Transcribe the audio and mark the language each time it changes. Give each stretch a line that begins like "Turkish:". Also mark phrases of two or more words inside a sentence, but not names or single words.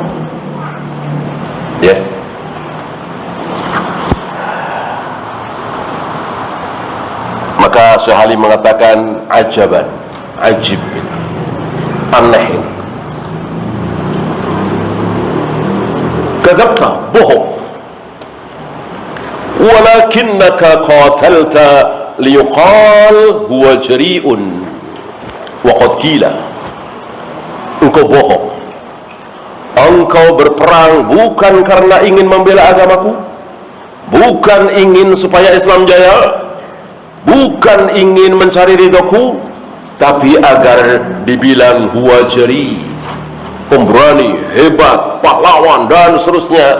Indonesian: Ya. Maka Syekh Ali mengatakan,
Arabic: عجبا عجيب,
Indonesian: aneh, kadzabta, bohong,
Arabic: ولكنك قاتلت ليقال هو جريء وقد قيل.
Indonesian: Engkau bohong, engkau berperang bukan karena ingin membela agamaku, bukan ingin supaya Islam jaya, bukan ingin mencari ridhoku, tapi agar dibilang
Arabic: هو جريء,
Indonesian: pemberani, hebat, pahlawan dan seterusnya.